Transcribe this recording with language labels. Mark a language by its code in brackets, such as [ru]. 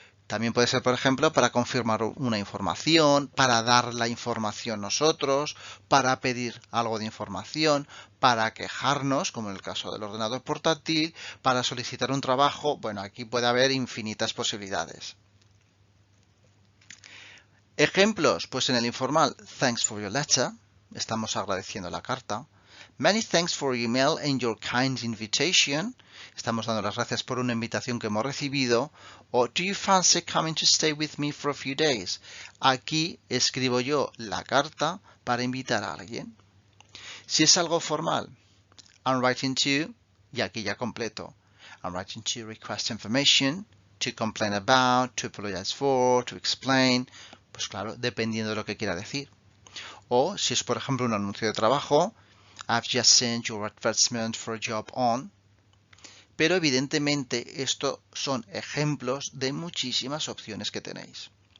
[es] También puede ser, por ejemplo, para confirmar una información, para dar la información nosotros, para pedir algo de información, para quejarnos, como en el caso del ordenador portátil, para solicitar un trabajo. Bueno, aquí puede haber infinitas posibilidades. Ejemplos, pues en el informal, [en] thanks for your letter, [es] estamos agradeciendo la carta. [en] Many thanks for your email and your kind invitation. [es] Estamos dando las gracias por una invitación que hemos recibido. [en] O do you fancy coming to stay with me for a few days? [es] Aquí escribo yo la carta para invitar a alguien. Si es algo formal, [en] I'm writing to, [es] y aquí ya completo. [en] I'm writing to request information, to complain about, to apologize for, to explain. [es] Pues claro, dependiendo de lo que quiera decir. O si es, por ejemplo, un anuncio de trabajo, [en] I've just sent your advertisement for a job on. [es] Pero evidentemente estos son ejemplos de muchísimas opciones que tenéis.